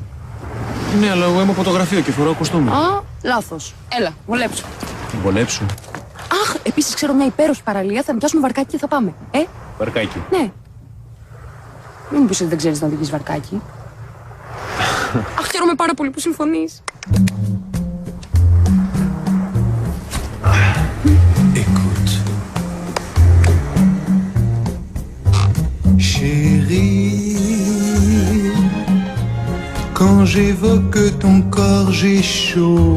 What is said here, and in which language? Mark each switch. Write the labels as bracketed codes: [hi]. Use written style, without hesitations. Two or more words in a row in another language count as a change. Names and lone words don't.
[el] Ναι, αλλά εγώ είμαι από το γραφείο και φοράω κοστούμι. Α, λάθος. Έλα, βολέψου. Βολέψου. Αχ, επίσης ξέρω μια υπέροχη παραλία, θα νοικιάσουμε βαρκάκι και θα πάμε. Βαρκάκι. Ναι. Μην μου πεις ότι δεν ξέρεις να οδηγείς βαρκάκι. Αχ, χαίρομαι πάρα πολύ που συμφωνείς. [fr] Écoute, chérie, quand j'évoque ton corps, j'ai chaud.